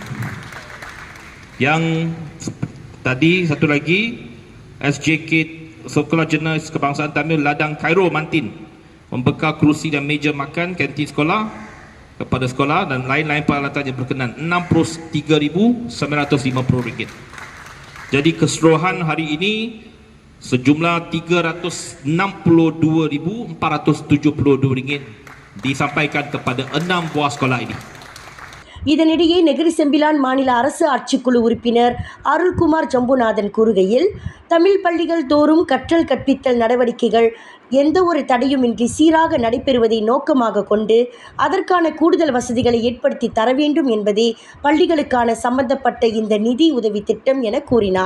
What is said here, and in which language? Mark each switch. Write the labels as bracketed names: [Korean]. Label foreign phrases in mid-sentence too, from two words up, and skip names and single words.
[Malay] Yang tadi satu lagi, SJK Sekolah Jenis Kebangsaan Tamil Ladang Cairo Mantin, membekal kerusi dan meja makan kantin sekolah kepada sekolah dan lain-lain peralatan yang berkenan, RM63,950. Jadi keseluruhan hari ini sejumlah RM362,472 disampaikan kepada 6 buah sekolah ini. [Tamil] இதனிடையே நெகிரி செம்பிலான் மாநில அரசு ஆட்சிக்குழு உறுப்பினர் அருள்குமார் ஜம்புநாதன் கூறுகையில், தமிழ் பள்ளிகள் தோறும் கற்றல் கற்பித்தல் நடவடிக்கைகள் எந்த ஒரு தடையுமின்றி சீராக நடைபெறுவதை நோக்கமாக கொண்டு அதற்கான கூடுதல் வசதிகளை ஏற்படுத்தி தர வேண்டும் என்பதே பள்ளிகளுக்கான சம்பந்தப்பட்ட இந்த நிதி உதவி திட்டம் என கூறினார்.